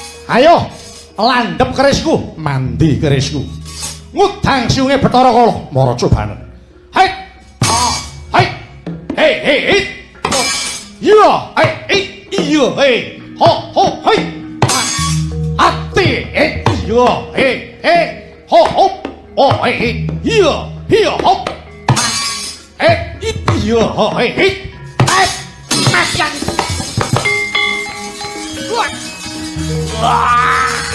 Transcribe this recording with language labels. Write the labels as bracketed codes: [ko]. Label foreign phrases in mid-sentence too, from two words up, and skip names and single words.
[jv] Ayo, landhep kerisku, mandi kerisku. Ngudang siunge Bathara Kala, mara cobanen. Hai. Hai. Hei, hei, hei. Iya, hei, iya, hei. Ho, ho, hei. Ati, iya, hei, hei. Ho, ho. Oh, hei, iya, iya, hop. Iya, ho, hei. Mas yang. Wah.